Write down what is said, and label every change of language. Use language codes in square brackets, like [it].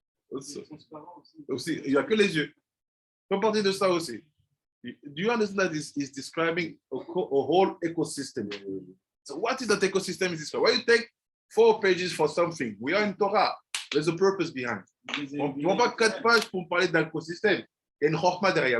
[fr] Aussi, il n'y a que les yeux. Faut partir de ça aussi. [en] Do you understand that this is describing a whole ecosystem? So what is that ecosystem is described? When you take 4 pages for something. We are in Torah. There's a purpose behind. [fr] On ne prend pas 4 pages pour parler d'écosystème. Il y a une chorma derrière.